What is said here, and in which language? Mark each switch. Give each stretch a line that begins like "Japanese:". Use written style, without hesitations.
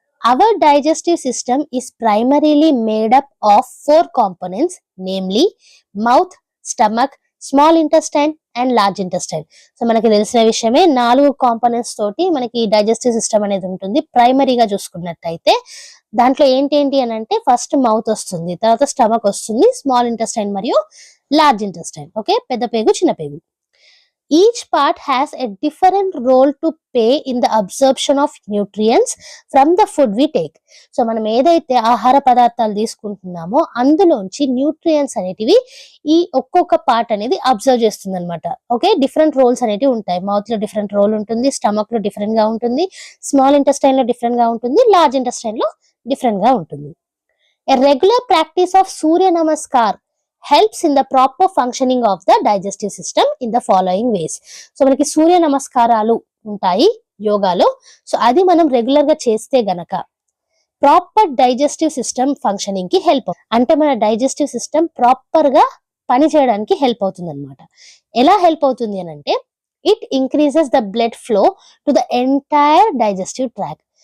English: Our digestive system is primarily made up of 4 components, namely mouth, stomach, small intestine and large intestine.
Telugu: So మనకి తెలిసిన విషయమే, 4 components తోటి మనకి digestive system అనేది ఉంటుంది. ప్రైమరీగా చూసుకున్నట్టయితే దాంట్లో ఏంటి అని అంటే ఫస్ట్ మౌత్ వస్తుంది, తర్వాత స్టమక్ వస్తుంది, స్మాల్ ఇంటెస్టైన్ మరియు లార్జ్ ఇంటెస్టైన్. ఓకే, పెద్ద పేగు, చిన్న పేగు.
English: Each part has a different role to play in the absorption of nutrients from the food we take.
Telugu: So మనం ఏదైతే ఆహార పదార్థాలు తీసుకుంటున్నామో అందులోంచి న్యూట్రియంట్స్ అనేటివి ఈ ఒక్కొక్క పార్ట్ అనేది అబ్జర్వ్ చేస్తుంది అనమాట. ఓకే, డిఫరెంట్ రోల్స్ అనేటివి ఉంటాయి. మౌత్ లో డిఫరెంట్ రోల్ ఉంటుంది, స్టమక్ లో డిఫరెంట్ గా ఉంటుంది, స్మాల్ ఇంటెస్టైన్ లో డిఫరెంట్ గా ఉంటుంది, లార్జ్ ఇంటెస్టైన్ లో డిఫరెంట్ గా ఉంటుంది.
English: A regular practice of Surya Namaskar helps in the proper functioning of the digestive system in the following ways.
Telugu: So మనకి సూర్య నమస్కారాలు ఉంటాయి యోగాలో. సో అది మనం రెగ్యులర్ గా చేస్తే గనక ప్రాపర్ డైజెస్టివ్ సిస్టమ్ ఫంక్షనింగ్ కి హెల్ప్ అవుతుంది. అంటే మన డైజెస్టివ్ సిస్టమ్ ప్రాపర్ గా పని చేయడానికి హెల్ప్ అవుతుంది అనమాట. ఎలా హెల్ప్ అవుతుంది అని అంటే
English: It increases the blood flow to the entire digestive track.